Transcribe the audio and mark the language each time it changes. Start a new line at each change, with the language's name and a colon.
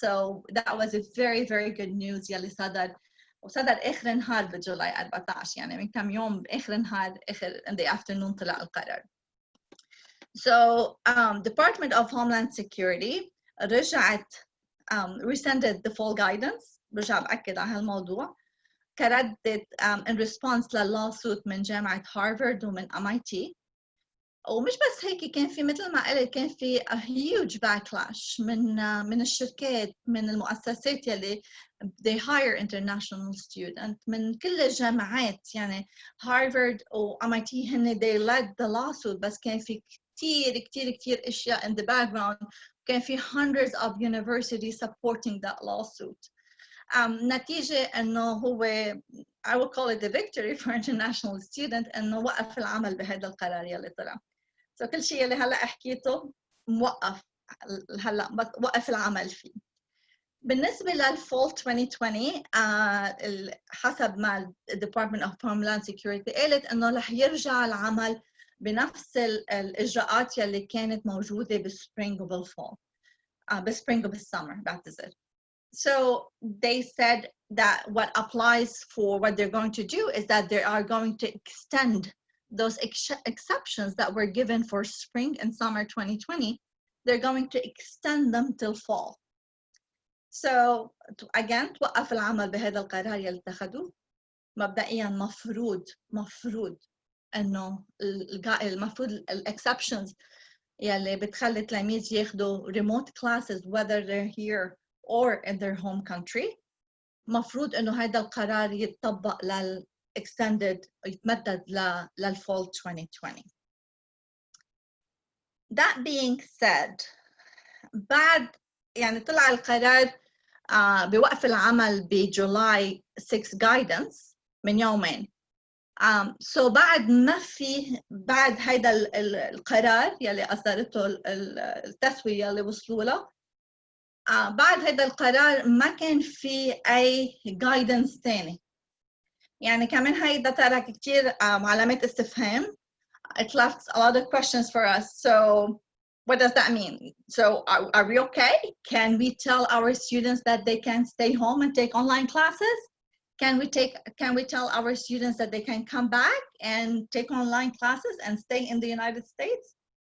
English: So that was a very, very good news
Arabic: يلي وصدر آخر نهار بجولاي 14، يعني من كم يوم بآخر نهار
English: in the afternoon
Arabic: طلع القرار. So Department of Homeland Security رجعت
English: rescinded the full guidance،
Arabic: رجع بأكد على هالموضوع كردت in response للawsuit من جامعة هارفارد ومن MIT. ومش بس هيك، كان في مثل ما قلت كان في
English: a huge backlash
Arabic: من الشركات، من المؤسسات يلي
English: they hire international students،
Arabic: من كل الجامعات. يعني هارفارد و MIT هن
English: they led the lawsuit،
Arabic: بس كان في كتير اشياء in the background. كان في
English: hundreds of universities supporting that lawsuit.
Arabic: نتيجة انه هو
English: I will call it a victory for international students
Arabic: انه وقف العمل بهذا القرار يلي طلع. So كل شيء اللي هلا حكيته موقف هلا وقف العمل فيه. بالنسبة للفول 2020 حسب ما Department of Homeland Security قالت انه رح يرجع العمل بنفس الاجراءات يلي كانت موجودة بالسبرينج وبالفول، بالسبرينج وبالسمر بعتذر.
English: So they said that what applies for what they're going to do is that they are going to extend those exceptions that were given for spring and summer 2020. They're going to extend them till fall.
Arabic: So again توقف العمل بهذا القرار يلي اتخذوه. مبدئيا مفروض انه المفروض الاكسبشنز يلي بتخلي التلاميذ ياخذوا
English: remote classes whether they're here or in their home country،
Arabic: مفروض انه هذا القرار يتطبق extended يتمدد للفول 2020.
English: That being said،
Arabic: بعد يعني طلع القرار بوقف العمل بجولاي 6 guidance من يومين. So بعد ما في بعد هيدا القرار يلي أصدرته التسوية اللي وصلوا له، بعد هيدا القرار ما كان في أي guidance تاني. يعني كمان هيدا ترك كتير علامات استفهام.
English: It left a lot of questions for us. So what does that mean? So are we okay? Can we tell our students that they can stay home and take online classes? Can we tell our students that they can come back and take online classes and stay in the United States?